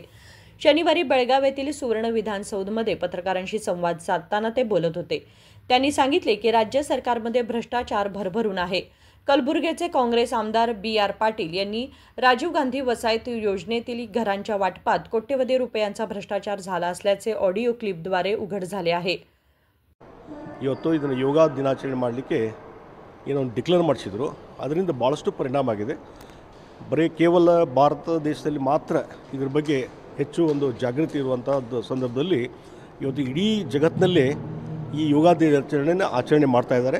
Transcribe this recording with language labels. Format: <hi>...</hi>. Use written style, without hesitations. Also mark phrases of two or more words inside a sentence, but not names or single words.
<mr>शनिवारी बेळगाव येथील सुवर्ण विधानसौधमध्ये पत्रकारांशी संवाद साधताना ते बोलत होते. त्यांनी सांगितले की राज्य सरकारमध्ये भ्रष्टाचार भरभरून आहे. कलबुर्गीचे काँग्रेस आमदार बी.आर. पाटील यांनी राजीव गांधी वसाहत योजनेतील घरांच्या वाटपात कोट्यवधी रुपयांचा भ्रष्टाचार झाला असल्याचे ऑडिओ क्लिपद्वारे उघड झाले आहे.</mr> <kn>ಇವತ್ತು ಇದನ್ನು ಯೋಗ ದಿನಾಚರಣೆ ಮಾಡಲಿಕ್ಕೆ ಏನೋ ಡಿಕ್ಲೇರ್ ಮಾಡಿಸಿದ್ರು. ಅದರಿಂದ ಭಾಳಷ್ಟು ಪರಿಣಾಮ ಆಗಿದೆ. ಬರೀ ಕೇವಲ ಭಾರತ ದೇಶದಲ್ಲಿ ಮಾತ್ರ ಇದ್ರ ಬಗ್ಗೆ ಹೆಚ್ಚು ಒಂದು ಜಾಗೃತಿ ಇರುವಂಥದ್ದು ಸಂದರ್ಭದಲ್ಲಿ ಇವತ್ತು ಇಡೀ ಜಗತ್ತಿನಲ್ಲೇ ಈ ಯೋಗ ದಿನಾಚರಣೆಯನ್ನು ಆಚರಣೆ ಮಾಡ್ತಾ ಇದ್ದಾರೆ.</kn>